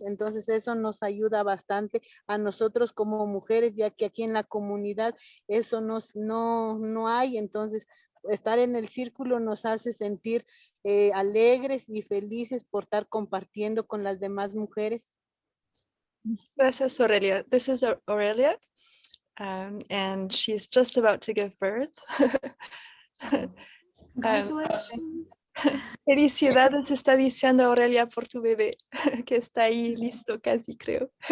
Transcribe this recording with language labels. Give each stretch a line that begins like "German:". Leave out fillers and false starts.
Spanish: Entonces eso nos ayuda bastante a nosotros como mujeres, ya que aquí en la comunidad eso no hay. Entonces estar en el círculo nos hace sentir alegres y felices por estar compartiendo con las demás mujeres. Gracias, Aurelia.
English: This is Aurelia, and she's just about to give birth. Congratulations.
Spanish: Felicidades, está diciendo Aurelia por tu bebé, que está ahí listo casi, creo.